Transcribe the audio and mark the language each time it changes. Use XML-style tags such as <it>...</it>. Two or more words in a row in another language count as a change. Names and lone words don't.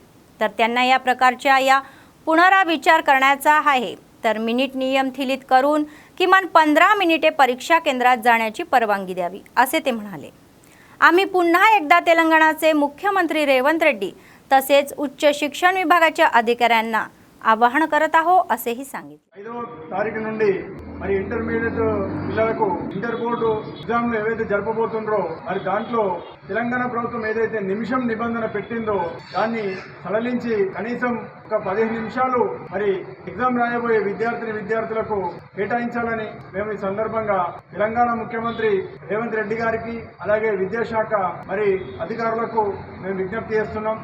<mr>तर त्यांना या प्रकारच्या या पुनराविचार करण्याचा आहे तर मिनिट नियम शिथिल करून किमान 15 मिनिटे परीक्षा केंद्रात जाण्याची परवानगी द्यावी असे ते म्हणाले। आम्ही पुन्हा एकदा तेलंगणाचे मुख्यमंत्री रेवंत रेड्डी तसेच उच्च शिक्षण विभागाच्या अधिकाऱ्यांना ఆవాహన करताहो असेही सांगितले।</mr> <te>5వ తారీఖు నుండి మరి ఇంటర్మీడియట్ పిల్లలకు</te> <en>inter board exams</en> <te>ఏవైతే జరపబోతుండ్రో మరి దాంట్లో తెలంగాణ ప్రభుత్వం ఏదైతే నిమిషం నిబంధన పెట్టిందో దాన్ని సడలించి కనీసం ఒక 15 నిమిషాలు మరి ఎగ్జామ్ రాయబోయే విద్యార్థులకు కేటాయించాలని మేము ఈ సందర్భంగా తెలంగాణ ముఖ్యమంత్రి రేవంత్ రెడ్డి గారికి అలాగే విద్యాశాఖ మరి అధికారులకు మేము విజ్ఞప్తి చేస్తున్నాం।</te>